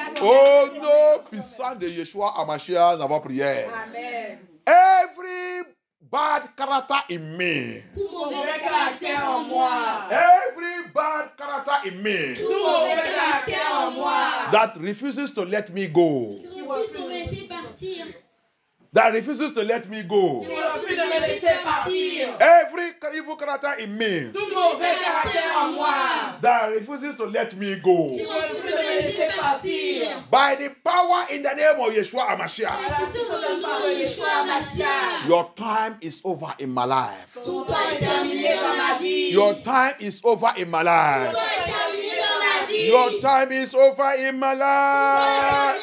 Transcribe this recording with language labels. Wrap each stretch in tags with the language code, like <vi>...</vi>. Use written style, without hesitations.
<fr>Oh non, puissant de Yeshua HaMashiach, nous avons prière. Amen.</fr> <en>Every bad character in me.</en> <fr>Tout mauvais caractère en moi.</fr> <en>Every bad character in me</en> <fr>Tout mauvais caractère en moi.</fr> <en>that refuses to let me go.</en> <fr>Qui refuse de me laisser partir.</fr> <en>That refuses to let me go.</en> <fr>Qui refuse de me laisser partir.</fr> <en>Every evil character in me</en> <fr>Tout mauvais caractère en moi.</fr> <en>that refuses to let me go.</en> <fr>Qui refuse de me laisser partir.</fr> <en>By the power in the name of Yeshua HaMashiach.</en> <fr>À la puissance de nom de Yeshua HaMashiach.</fr> <en>Your time is over in my life.</en> <fr>Ton temps est terminé dans ma vie.</fr> <en>Your time is over in my</en> <fr>Ton</fr> <en>life.</en> <fr>temps est terminé dans ma vie.</fr> <en>Your time is over in my life.</en>